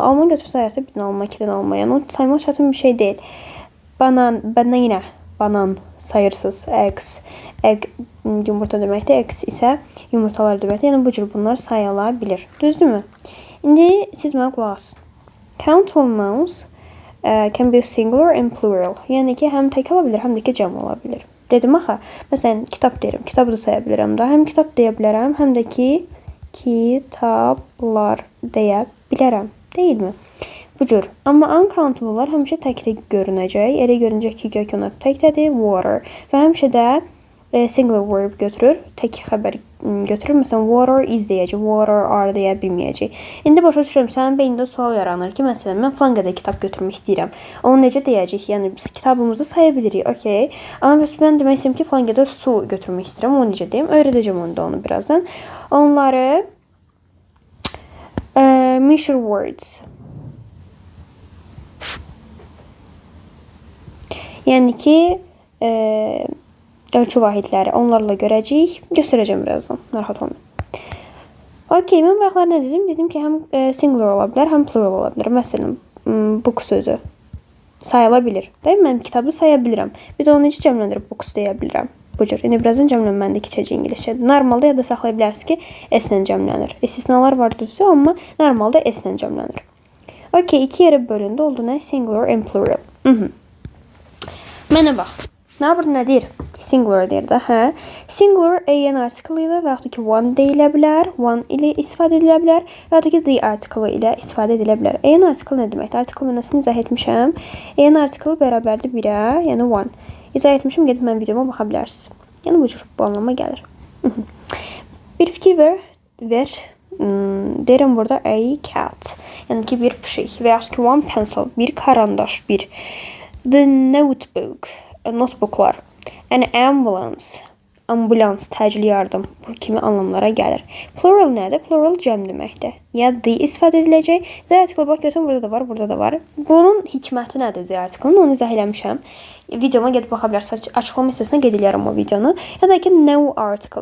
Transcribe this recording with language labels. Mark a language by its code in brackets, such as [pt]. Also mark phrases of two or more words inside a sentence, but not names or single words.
[az] Alma götürsə həyatda bir alma, 2 dənə alma. Yəni o saymaq çətin bir şey deyil. Banan. Bəndən yenə banan sayırsınız. Eggs. Egg yumurta deməkdir. Eggs isə yumurtalar deməkdir. Yəni bu cür bunlar sayıla bilir. Düzdürmü? İndi siz mənə qulaq asın. [en] Countable nouns can be singular and plural. [az] Yəni ki, həm tək ola bilər, həm də ki, cəm ola bilər. Dedim axı, məsələn, kitab deyirəm, kitabı da saya bilirəm da. Həm kitab deyə bilərəm, həm də ki, kitablar deyə bilərəm. Deyilmi? Bu cür. Amma uncountable'lar həmişə tək-tək görünəcək. Elə görünəcək ki, gök onlar təkdədir, water. Və həmişə də singular verb götürür, tək xəbər götürür. Məsələn, [en] water is [az] deyəcək, [en] water are [az] deyə bilməyəcək. İndi başa düşürəm, sənin beynində sual yaranır ki, məsələn, mən falan qədər kitab götürmək istəyirəm. Onu necə deyəcək? Yəni, biz kitabımızı saya bilirik, okey. Amma mən demək istəyirəm ki, falan qədər su götürmək istəyirəm. Onu necə deyim? Öyrədəcəm onu da onu birazdan. Onları [en] measure words. [az] Yəni ki, ölçü vahidləri onlarla görəcəyik. Göstərəcəm birazdan. Narahat olmayın. Okey, mən bayaqlar nə dedim? Dedim ki, həm singular ola bilər, həm plural ola bilər. Məsələn, book sözü sayıla bilir. Deyim, mən kitabı saya bilirəm. Bir də onu necə cəmləndirib books deyə bilirəm. Bu cür. İndi birazdan cəmlənməndə keçəcək ingiliscədə. Normalda ya da saxlaya bilərsiniz ki, S-lə cəmlənir. İstisnalar var düzdür, amma normalda S-lə cəmlənir. Okey, 2 yerə bölündü. Oldu nə? [en] Singular and plural. [az] Mənə bax. Nə deyir? Singular deyir də, hə? Singular [en] an article [az] ilə və yaxud da ki one deyilə bilər, one ilə istifadə edilə bilər və yaxud da ki [en] the article [az] ilə istifadə edilə bilər. [en] An article [az] nə deməkdir? Article mənasını izah etmişəm. [en] An article [az] bərabərdir 1-ə, yəni one. İzah etmişəm, gedib mən videoma baxa bilərsiniz. Yəni bu cür bu anlama gəlir. Bir fikir ver. Deyirəm burada [en] a cat. [az] Yəni ki bir pişik və yaxud ki [en] one pencil, [az] bir karandaş, [en] the notebook. Notebooklar. An ambulance. [az] ambulans, təcili yardım bu kimi anlamlara gəlir. Plural nədir? Plural cəm deməkdir. Ya the istifadə ediləcək. [en] The article [az] bax görsən burada da var, burada da var. Bunun hikməti nədir [en] the article-ın? [az] Onu izah eləmişəm. Videoma gedib baxa bilərsiniz. Açıqlama hissəsinə qeyd edərəm o videonu. Ya da ki [en] no article.